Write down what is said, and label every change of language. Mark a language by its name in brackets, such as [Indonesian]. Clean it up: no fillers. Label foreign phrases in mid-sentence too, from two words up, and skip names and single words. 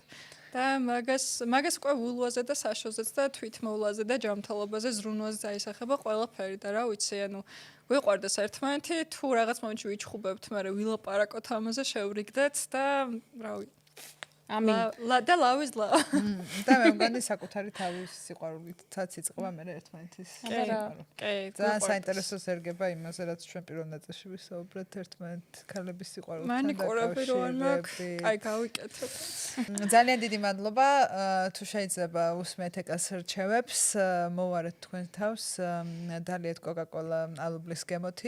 [Georgian] და მაგას უკვე ვულვაზე და საშოზეც და თვითმოვლაზე და ჯანმრთელობაზე ზრუნვაზე დაისახება ყველაფერი და რა ვიცი, ანუ ვიყვარდეს ერთმანეთი, თუ რაღაც მომენტში ვიჩხუბებთ, მაგრამ ვილაპარაკოთ ამაზე, შევრიგდეთ და რა ვიცი. ამინ. და [English] love is love. [Georgian] და მე მგონი საკუთარი თავის სიყვარულითაც იწყება მე ერთმანეთის. კი. ძალიან საინტერესო ზერგება იმაზე, რაც ჩვენ პირველ ნაწილში ვისაუბრეთ ერთმანეთ ქალების სიყვარულთან. მანიკურები რო არ მაქვს, აი გავიკეთებ. ძალიან დიდი მადლობა. თუ შეიძლება უსმეთ ეკას რჩევებს, მოვარეთ თქვენ თავს, დალიეთ Coca-Cola ალუბლის გემოთი.